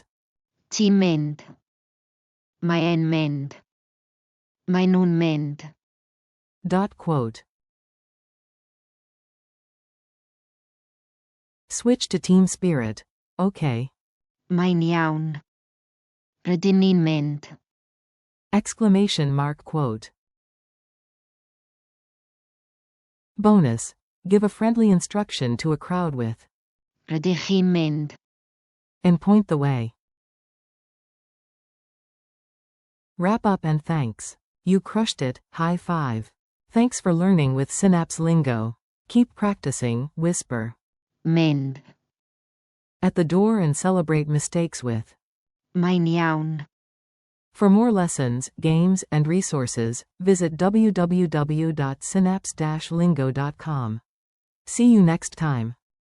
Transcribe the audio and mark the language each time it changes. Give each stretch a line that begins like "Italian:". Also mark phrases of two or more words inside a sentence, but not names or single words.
Welsh: Ti'n mynd. Mae e'n mynd. Mae nhw'n mynd.
English: Quote. Switch to team spirit. Okay.
Welsh: Mae'n iawn. Rydyn ni'n mynd.
English: Exclamation mark quote. Bonus. Give a friendly instruction to a crowd with.
Welsh: Rydych chi'n mynd.
English: And point the way. Wrap up and thanks. You crushed it, high five. Thanks for learning with Synapse Lingo. Keep practicing, whisper.
Welsh: Mynd.
English: At the door and celebrate mistakes with.
Welsh: Mae'n iawn.
English: For more lessons, games, and resources, visit www.synapse-lingo.com. See you next time.